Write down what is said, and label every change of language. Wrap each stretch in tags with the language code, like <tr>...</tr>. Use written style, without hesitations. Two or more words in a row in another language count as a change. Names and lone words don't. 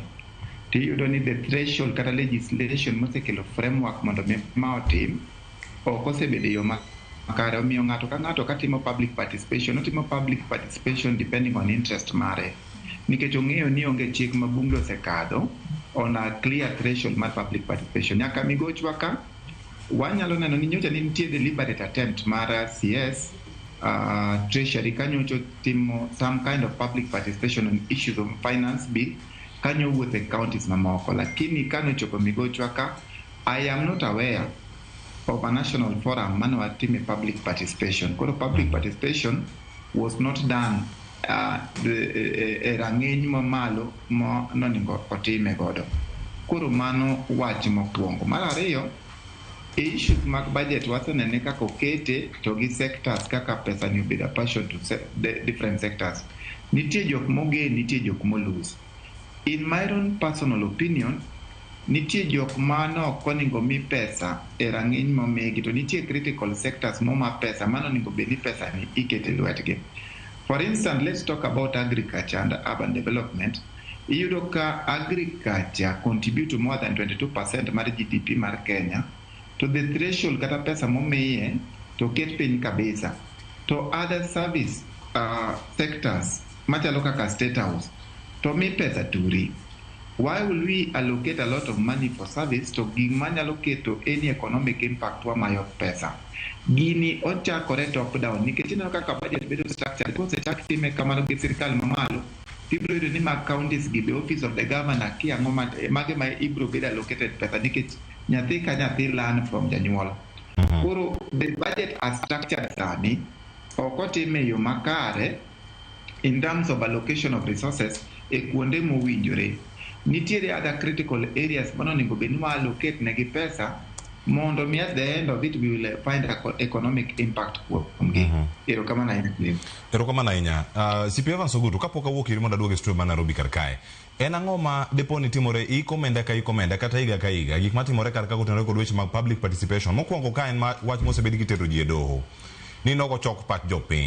<luo>Tiyudo ni</luo> <en>the threshold</en> <luo>kata legislation mosekelo framework mondo ma otim ok osebedo yo makare, omiyo ng'ato ka ng'ato katimo</luo> <en>public participation</en> <luo>otimo</luo> <en>public participation depending on interest</en> <luo>mare nikech ong'eyo ni onge chik ma bunge osekadho</luo> <en>on a clear threshold</en> <luo>mar</luo> <en>public participation.</en> <luo>Nyaka migochwa ka wanyalo neno ni nyocha ni nitie</luo> <en>deliberate attempt</en> <luo>mar CS Treasury kanyocho timo</luo> <en>some kind of public participation on issues of finance bill</en> <luo>kanyo wuotho e counties mamoko, lakini kanochopo migochwa ka</luo> <en>I am not aware of a national forum</en> <luo>mano atime</luo> <en>public participation.</en> <luo>Koro</luo> <en>public participation was not done</en> <luo>rang'eny mamalo mo noningo otime godo. Koro mano wach mokwongo. Mar ariyo, issues mag budget wasenene kaka okete to gi sectors kaka pesa ni obedo passion to</luo> <en>different sectors.</en> <luo>Nitie jok mogen, nitie jok molose.</luo> <en>In my own personal opinion,</en> <luo>nitie jok mano koningo mi pesa e rang'iny momegi to nitie</luo> <en>critical sectors</en> <luo>moma pesa mano ningo beni pesa ni ikete lwetgi.</luo> <en>For instance, let's talk about agriculture and urban development.</en> <luo>Iyudo ka</luo> <en>agriculture contribute to more than 22%</en> <luo>mar GDP mar Kenya. To</luo> <en>the threshold</en> <luo>kata pesa momiye to ket piny kabisa. To</luo> <en>other service sectors</en> <luo>machalo kaka state house to mi pesa turi.</luo> <en>Why will we allocate a lot of money for service</en> <luo>to gima nyalo keto</luo> <en>any economic impact</en> <luo>wa mayo pesa? Gini ochakore</luo> <en>top down</en> <luo>nikech ineno kaka budget bedo structure kosechak time kamano gi sirkal mamalo ibro yudo ni mag counties gi</luo> <en>the office of the governor</en> <luo>ki ang'o mage ma ibro bedo allocated pesa nikech nyathi ka nyathi</luo> <en>learn from</en> <luo>janyuol.</luo> <en>Koro the budget as structured</en> <luo>sani ok otime yo makare</luo> <en>in terms of allocation of resources</en> <luo>e kuonde mowinjore.</luo> <en>Nitiere other critical areas</en> <luo>mano ningo beni ma</luo> <en>allocate</en> <luo>negi pesa mondo mi</luo> <en>at the end of it we will find economic impact kuomgi.</en> <luo>Erokamano ahinya. Erokamano ahinya. CPA Evans Ogutu kapok awuok iri mondo aduoge studio ma Nairobi kar kae. En ang'o ma depo ni timore ikomenda kata higa ka higa gik matimore kar ka kotenore kod weche mag</luo> <en>public participation.</en> <luo>Mokwongo ka en wach mosebed kitero ji e doho ni nogo chok pat jopiny.</luo>